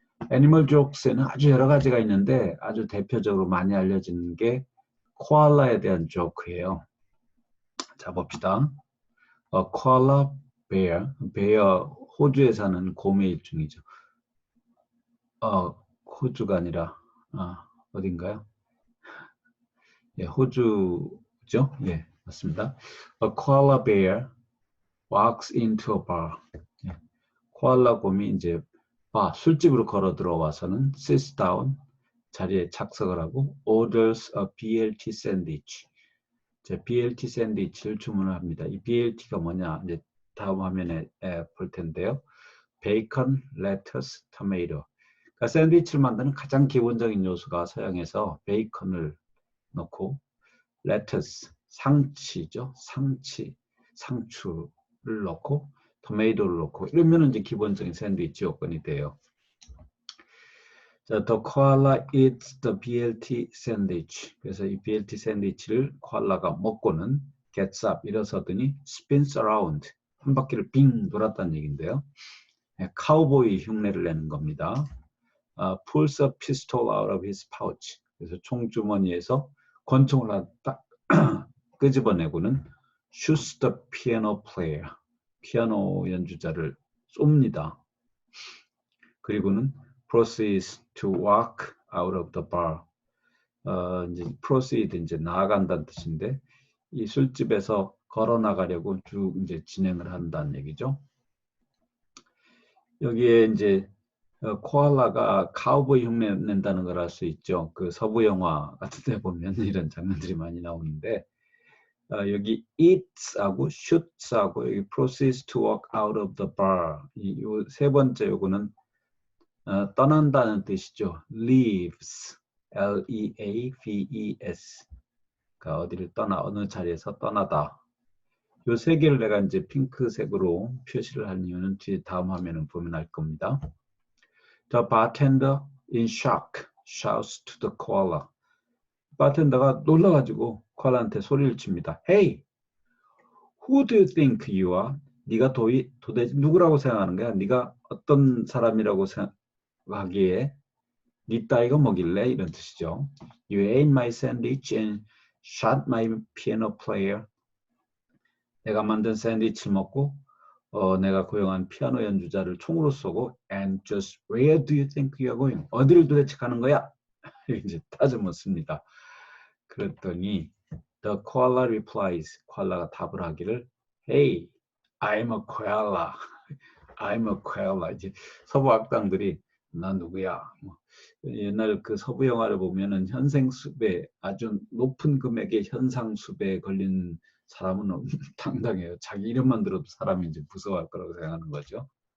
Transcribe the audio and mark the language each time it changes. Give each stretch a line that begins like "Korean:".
Korean: 애니멀 조크스에는 아주 여러 가지가 있는데 아주 대표적으로 많이 알려지는 게 코알라에 대한 조크예요. 자, 봅시다. 코알라 베어, 호주에 사는 곰의 일종이죠. 호주가 아니라 어딘가요? 예, 호주죠. 예, 맞습니다.
English: A koala bear walks into a bar.
Korean: 예, 코알라 곰이 이제 술집으로 걸어 들어와서는
English: sits down,
Korean: 자리에 착석을 하고
English: orders a BLT sandwich.
Korean: BLT 샌드위치를 주문을 합니다. 이 BLT가 뭐냐? 이제 다음 화면에 볼 텐데요. 베이컨, 레터스, 토마토. 그러니까 샌드위치를 만드는 가장 기본적인 요소가 서양에서 베이컨을 넣고 레터스, 상치죠. 상추를 넣고 토마토를 넣고 이러면 이제 기본적인 샌드위치 요건이 돼요.
English: 자, the koala eats the BLT sandwich.
Korean: 그래서 이 BLT 샌드위치를 코알라가 먹고는
English: gets up,
Korean: 일어서더니
English: spins around,
Korean: 한 바퀴를 빙 돌았다는 얘기인데요. 카우보이 흉내를 내는 겁니다.
English: pulls a pistol out of his pouch.
Korean: 그래서 총주머니에서 권총을 딱 끄집어내고는
English: shoots the piano player.
Korean: 피아노 연주자를 쏩니다. 그리고는
English: proceeds to walk out of the bar.
Korean: 이제 proceed 이제 나아간다는 뜻인데 이 술집에서 걸어 나가려고 쭉 이제 진행을 한다는 얘기죠. 여기에 이제 코알라가 카우보이 흉내 낸다는 걸 알 수 있죠. 그 서부 영화 같은 데 보면 이런 장면들이 많이 나오는데 여기 eats하고 shoots하고 여기
English: proceeds to walk out of the bar
Korean: 이 세 번째 요거는 떠난다는 뜻이죠.
English: leaves, L-E-A-V-E-S.
Korean: 그러니까 어디를 떠나, 어느 자리에서 떠나다. 요 세 개를 내가 이제 핑크색으로 표시를 한 이유는 뒤에 다음 화면을 보면 알 겁니다.
English: The bartender in shock shouts to the koala.
Korean: 바텐더가 놀라가지고 코알라한테 소리를 칩니다.
English: Hey, who do you think you are?
Korean: 네가 도대체 누구라고 생각하는 거야? 네가 어떤 사람이라고 생각하기에 네 따위가 뭐길래 이런 뜻이죠.
English: You ate my sandwich and shot my piano player.
Korean: 내가 만든 샌드위치를 먹고 내가 고용한 피아노 연주자를 총으로 쏘고
English: and just where do you think you're going?
Korean: 어디를 도대체 가는 거야? 이제 따져 묻습니다. 그랬더니
English: the koala replies.
Korean: 코알라가 답을 하기를
English: Hey, I'm a koala. I'm a koala.
Korean: 이제 서부 악당들이 나 누구야? 뭐, 옛날 그 서부 영화를 보면은 현생수배 아주 높은 금액의 현상수배에 걸린 사람은 당당해요. 자기 이름만 들어도 사람이 이제 무서워할 거라고 생각하는 거죠.